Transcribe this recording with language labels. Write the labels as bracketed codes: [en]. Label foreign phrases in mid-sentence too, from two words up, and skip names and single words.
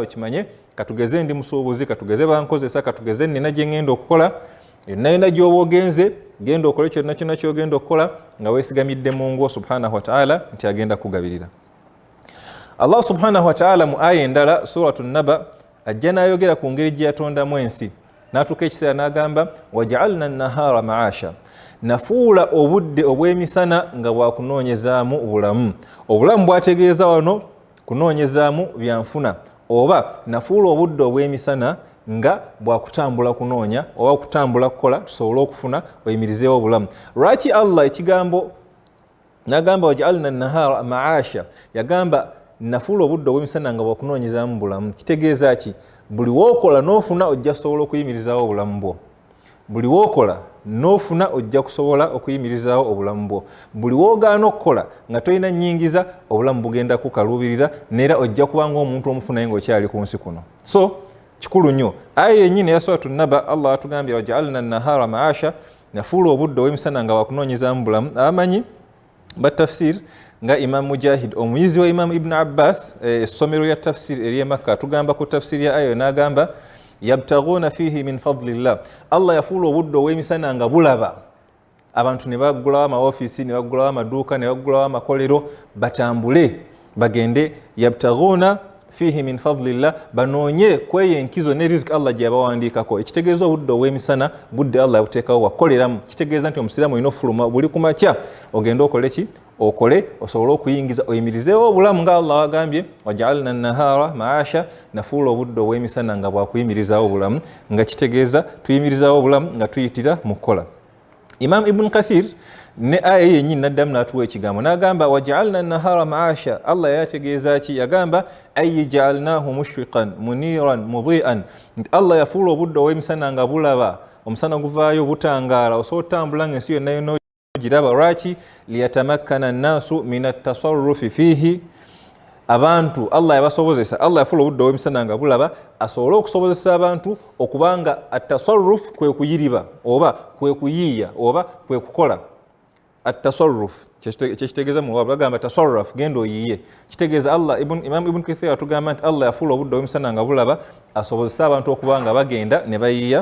[lg] Okimanye katugeze ndi musuubuzi, katugeze bankozesa, katugeze nina gye ngenda okukola, yonna gy'oba ogenze genda okole kyonna kyonna ky'ogenda okukola nga weesigamidde Mungu [ar] سبحانه وتعالى [lg] nti agenda kugabirira. Allah [ar] سبحانه وتعالى [lg] mu aya endala suratu Naba ajja n'ayogera ku ngeri gye yatondamu ensi, n'atuuka ekiseera n'agamba [ar] وجعلنا النهار معاشا, [lg] nafuula obudde obw'emisana nga bwakunoonyezaamu bulamu. Obulamu bwategeeza wano kunoonyezaamu byanfuna, oba nafuula obudde obw'emisana nga bwakutambula kunoonya oba kutambula kukola tusobole okufuna oyimirizeewo obulamu. Lwaki Allah ekigambo n'agamba [ar] وجعلنا النهار معاشا, [lg] yagamba nafuula obudde obw'emisana nga bwakunoonyezaamu bulamu? Kitegeeza ki? Buli wookola n'ofuna ojja kusobola okuyimirizaawo obulamu bwo. Buli wookola n'ofuna ojja kusobola okuyimirizaawo obulamu bwo. Buli woogaana okukola nga tolina nnyingiza, obulamu bugenda kukaluubirira neera ojja kuba ng'omuntu omufu naye ng'okyali ku nsi kuno. So kikulu nnyo. Aya yennyini ya suratu Naba Allah atugambye [ar] وجعلنا النهار معاشا, [lg] nafuula obudde obw'emisana nga bwakunoonyezaamu bulamu. Abamanyi ba tafsir nga Imam Mujahid omuyizi wa Imam Ibn Abbas essomero lya tafsir eri Makka atugamba ku tafsiri ya aya n'agamba [ar] يبتغون فيه من فضل الله, [lg] Allah yafuula obudde obw'emisana nga bulaba abantu ne baggulawo amaofiisi, ne baggulawo amaduuka, ne baggulawo amakolero batambule bagende [ar] يبتغون فيه من فضل الله, [lg] banoonye kweyo enkizo ne riziki Allah gye yabawandiikako. Ekitegeeza obudde obw'emisana budde Allah yabuteekawo wakoleramu. Kitegeeza nti omusiraamu olina ofuluma buli ku makya ogende okole ki? Okole osobole okuyingiza oyimirizeewo obulamu nga Allah agambye [ar] وجعلنا النهار معاشا, [lg] nafuula obudde obw'emisana nga bwakuyimirizaawo obulamu, nga kitegeeza tuyimirizaawo obulamu nga tuyitira mu kukola. Imam Ibn Kathir ne aya yennyini n'addamu n'atuwa ekigambo n'agamba [ar] وجعلنا النهار معاشا, [lg] Allah yategeeza ki? Yagamba [ar] أي جعلناه مشرقا منيرا مضيئا, [lg] nti Allah yafuula obudde obw'emisana nga bulaba, omusana guvaayo butangaala, osobola otambula ng'ensi yonna yonna giraba. Lwaki? [ar] ليتمكن الناس من التصرف فيه, [lg] abantu Allah yabasobozesa, Allah yafuula obudde obw'emisana nga bulaba asobole okusobozesa abantu okubanga at-tasarruf kwe kuyiriba oba kwe kuyiiya oba kwe kukola. At-tasarruf kyekitegeeza mu Lugha bagamba tasarruf, genda oyiiye. Kitegeeza Allah Imam Ibn Kathir atugamba nti Allah yafuula obudde obw'emisana nga bulaba asobozesa abantu okubanga bagenda ne bayiiya.